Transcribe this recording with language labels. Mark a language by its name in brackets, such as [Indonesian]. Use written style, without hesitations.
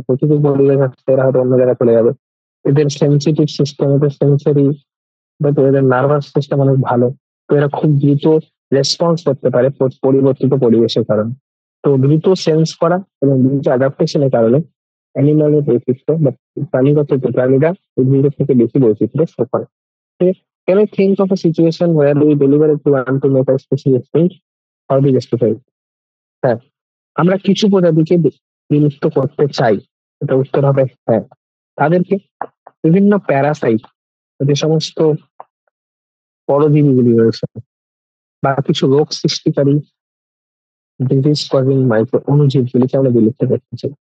[Bangla] প্রকৃতির পরিবেশ আসছে, এরা হয়তো অন্য জায়গায় চলে যাবে। এদের সেন্সিটিভ সিস্টেম, এদের সেন্সরি বা এদের নার্ভাস সিস্টেম অনেক ভালো। তো এরা খুব দ্রুত রেসপন্স করতে পারে পরিবর্তিত পরিবেশের কারণে। তো দ্রুত সেন্স করা এবং দ্রুত অ্যাডাপ্টেশনের কারণে অ্যানিমালের বৈশিষ্ট্য বা প্রাণীগত যে প্রাণীরা উদ্ভিদের থেকে বেশি বৈচিত্র্য শো করে। [English] Can you think of a situation where we deliberately want to make a species extinct or be justified? [Bangla] হ্যাঁ, আমরা কিছু প্রজাতিকে বিলুপ্ত করতে চাই। এটা উত্তর হবে হ্যাঁ। তাদেরকে বিভিন্ন প্যারাসাইট, যে সমস্ত পরজীবীগুলি রয়েছে, বা কিছু রোগ সৃষ্টিকারী ডিজিজ কজিং মাইক্রো অণুজীবগুলিকে আমরা বিলুপ্ত করতে চাই।